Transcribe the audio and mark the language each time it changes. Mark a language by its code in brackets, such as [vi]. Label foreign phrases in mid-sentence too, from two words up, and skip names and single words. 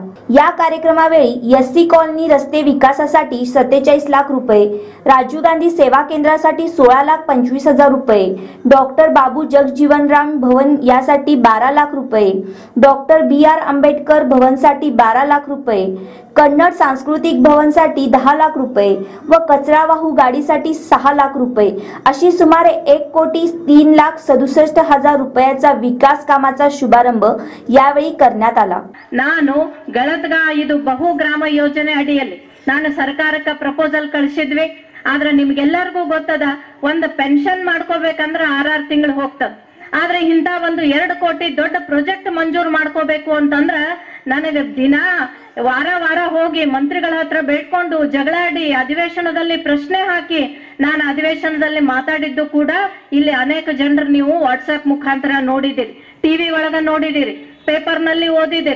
[mr] या कार्यक्रमावेळी एससी कॉलनी रस्ते विकासासाठी 47 लाख रुपये, राजीव गांधी सेवा केंद्रासाठी 16,25,000 रुपये, डॉक्टर बाबू जगजीवनराम भवन यासाठी 12 लाख रुपये, डॉक्टर BR आंबेडकर भवनसाठी 12 लाख रुपये, कन्नड सांस्कृतिक भवनसाठी 10 लाख रुपये व कचरा वाहू गाडीसाठी 6 लाख रुपये अशी सुमारे 1,03,67,000 रुपयाचा विकास कामाचा शुभारंभ यावेळी करण्यात आला। [kn] ನಾನು ಗಳದಗಾ ಇದು ಬಹುಗ್ರಾಮ ಯೋಜನೆ ಅಡಿಯಲ್ಲಿ ನಾನು ಸರ್ಕಾರಕ್ಕೆ ಪ್ರಪೋಸಲ್ ಕಳಿಸಿದ್ವಿ। ಆದ್ರೆ ನಿಮಗೆಲ್ಲರಿಗೂ ಗೊತ್ತದ ಒಂದು ಪೆನ್ಷನ್ ಮಾಡ್ಕೋಬೇಕಂದ್ರೆ 6 ತಿಂಗಳು ಹೋಗ್ತದ। ಆದ್ರೆ ಇಂತ ಒಂದು 2 ಕೋಟಿ ದೊಡ್ಡ ಪ್ರಾಜೆಕ್ಟ್ ಮಂಜೂರು ಮಾಡ್ಕೋಬೇಕು ಅಂತಂದ್ರ ನನಗೆ ದಿನ ವಾರ ಹೋಗಿ ಮಂತ್ರಿಗಳ ಹತ್ರ ಬೇಡ್ಕೊಂಡು ಜಗಳಾಡಿ ಅಧಿವೇಶನದಲ್ಲಿ ಪ್ರಶ್ನೆ ಹಾಕಿ ನಾನು ಅಧಿವೇಶನದಲ್ಲಿ ಮಾತಾಡಿದ್ದು ಕೂಡ ಇಲ್ಲಿ ಅನೇಕ ಜನರು ನೀವು ವಾಟ್ಸ್ಆಪ್ ಮುಖಾಂತರ ನೋಡಿದಿರಿ, ಟಿವಿ ಒಳಗ ನೋಡಿದಿರಿ, ಪೇಪರ್ ನಲ್ಲಿ ಓದಿದಿರಿ।